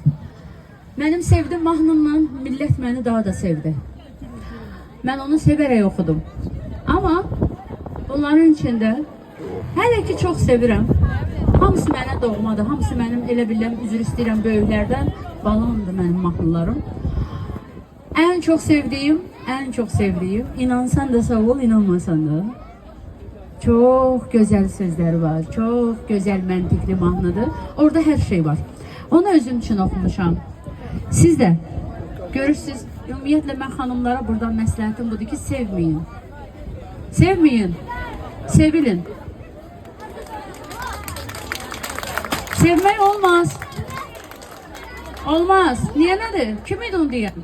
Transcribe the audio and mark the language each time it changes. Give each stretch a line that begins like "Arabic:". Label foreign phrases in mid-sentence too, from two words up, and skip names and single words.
Azerbaijani: Mənim sevdiyim mahnımla millət məni daha da sevdi. Mən onu sevərək oxudum. Amma bunların içində hələ ki çox sevirəm. Hamısı mənə doğmadır, hamısı mənim elə biləm, üzr istəyirəm böyüklərdən, balamdır mənim mahnılarım.
Turkish: En çok sevdiğim,
Azerbaijani: inansan da sağ ol, inanmasan da.
Turkish: Çok güzel sözler var, çok güzel
Azerbaijani: məntiqli mahnıdır.
Turkish: Orada her şey var. Onu özüm için okumuşam.
Azerbaijani: Siz de görürsünüz, ümumiyyətlə mən xanımlara buradan məsləhətim budur ki, sevməyin. Sevməyin, sevilin. Sevmək olmaz. Olmaz. Niye nədir? Kim idi onu deyən?